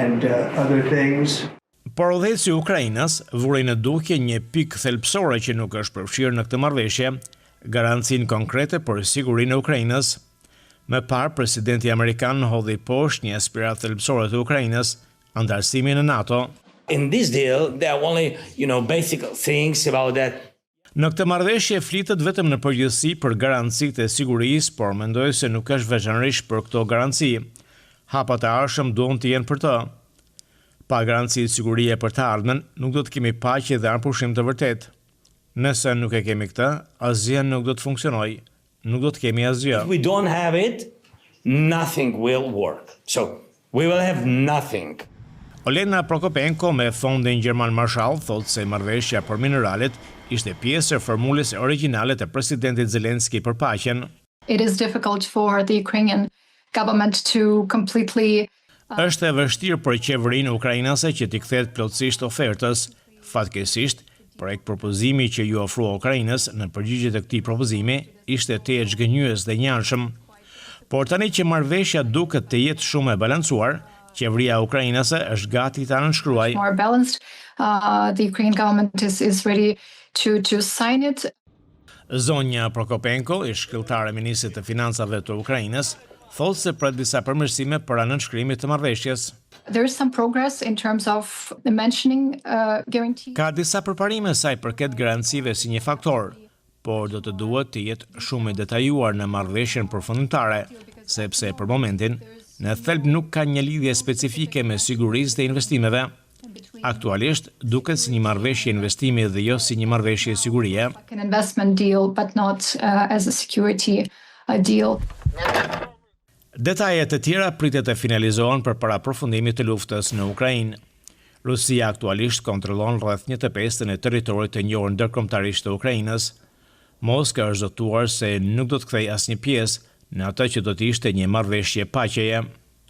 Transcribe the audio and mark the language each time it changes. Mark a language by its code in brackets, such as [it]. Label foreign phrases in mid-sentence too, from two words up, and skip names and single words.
[sq] Por udhëheqësi i Ukrainës vuri në dukje një pikë thelbësore që nuk është përfshirë në këtë marrëveshje, garancinë konkrete për sigurinë e Ukrainës. Më parë, presidenti amerikan hodhi poshtë një aspirat thelbësore të Ukrainës, antarësimin në NATO. [en] In this deal, there are only, basic things about that. [sq] Në këtë marrëveshje flitet vetëm në përgjithësi për garancitë e sigurisë, por mendoj se nuk është veçanërisht për këto garanci. Hapat e ardhshëm duhen të jenë për të. Pa garanci sigurie për të ardhmen, nuk do të kemi paqe dhe arpushim të vërtet. Nëse nuk e kemi këtë, asgjë nuk do të funksionojë. Nuk do të kemi asgjë. [en] If we don't have it, nothing will work. So, we will have nothing. [sq] Olena Prokopenko me fondin Gjerman Marshall thot se marrëveshja për mineralet ishte pjesë e formulës origjinale të presidentit Zelensky për paqen. [en] It is difficult for the Ukrainian government to completely [sq] Është e vështirë për qeverinë ukrainase që t'i kthehet plotësisht ofertës. Fatkeqësisht, projekt propozimi që ju ofrua Ukrainës në përgjigje të këtij propozimi ishte teje zgënjyes dhe njarshëm. Por tani që marrëveshja duket të jetë shumë e balancuar, qeveria ukrainase është gati ta nënshkruajë. [en] More balanced, the Ukrainian government is ready to sign it. [sq] Zonja Prokopenko, ish-kërkëtare e ministrit të financave të Ukrainës, thotë se pret disa përmirësime para nënshkrimit të marrëveshjes. [en] There is some progress in terms of mentioning guarantee. [sq] Ka disa përparime sa i përket garancive si një faktor, por do të duhet të jetë shumë i detajuar në marrëveshjen përfundimtare, sepse për momentin në thelb nuk ka një lidhje specifike me sigurisë dhe investimeve. Aktualisht duket si një marrëveshje investimi dhe jo si një marrëveshje sigurie. [en] Like an investment deal, but not as a security deal. [sq] Detajet e tjera pritet të finalizohen përpara përfundimit të luftës në Ukrainë. Rusia aktualisht kontrollon rreth 1/5 e territorit të njohur ndërkombëtarisht të Ukrainës. Moska është zotuar se nuk do të kthejë asnjë pjesë në atë që do të ishte një marrëveshje paqeje.